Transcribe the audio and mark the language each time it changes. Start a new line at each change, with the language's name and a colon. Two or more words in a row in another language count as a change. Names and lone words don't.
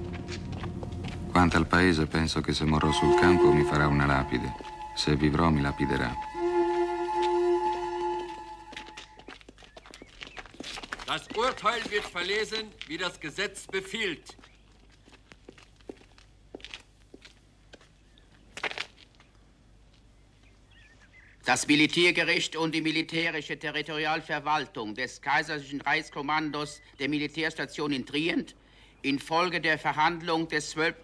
Italian: Quanto al paese, penso che se morrò sul campo mi farà una lapide. Se vivrò, mi lapiderà.
German: Das Urteil wird verlesen, wie das Gesetz befiehlt. Das Militärgericht und die militärische Territorialverwaltung des Kaiserlichen Reichskommandos der Militärstation in Trient infolge der Verhandlung des 12.